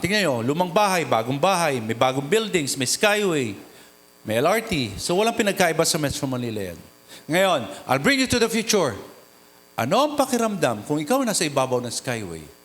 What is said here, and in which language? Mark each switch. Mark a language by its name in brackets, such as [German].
[Filipino] Tingnan nyo, lumang bahay, may bagong buildings, may skyway, may LRT. So walang pinagkaiba sa Metro Manila yan. Ngayon, [English] I'll bring you to the future. [Filipino] Ano ang pakiramdam kung ikaw nasa ibabaw ng skyway?